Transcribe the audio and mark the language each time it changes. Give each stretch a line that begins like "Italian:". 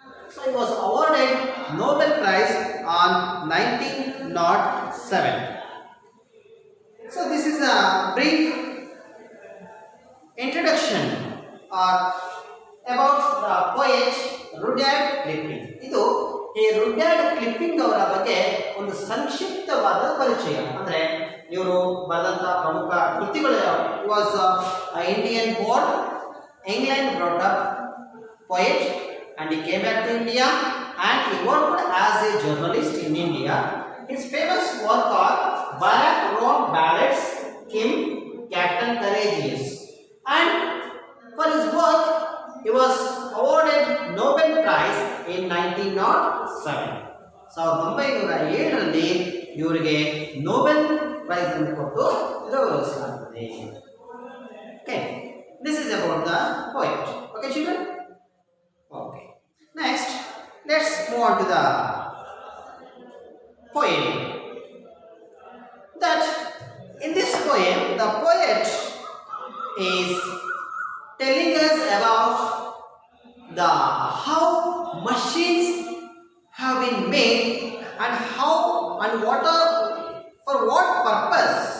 English: So he was awarded Nobel Prize on 1907. So this is a brief introduction about the poet Rudyard Kipling.
Kannada: ಇದು ಈ Rudyard clipping ಅವರ ಬಗ್ಗೆ ಒಂದು ಸಂಕ್ಷಿಪ್ತವಾದ ಪರಿಚಯ. ಅಂದ್ರೆ ಇವರು ಬರೆದಂತಹ ಪ್ರಮುಖ ಕೃತಿಗಳು
English: Was Indian born, England brought up poet, and he came back to India and he worked as a journalist in India. His famous work are Barack Roan Ballads, Kim, Captain Courageous, and for his work he was awarded Nobel Prize in 1907.
Kannada: 1907 ಇವರಿಗೆ Nobel prize ಅನ್ನು ಕೊಟ್ಟು ಗೌರವಿಸಲಾಗುತ್ತದೆ.
English: Okay, this is about the poet. Okay children? Okay. Next, let's move on to the poem. That in this poem, the poet is telling us about the how machines have been made and how and what are for what purpose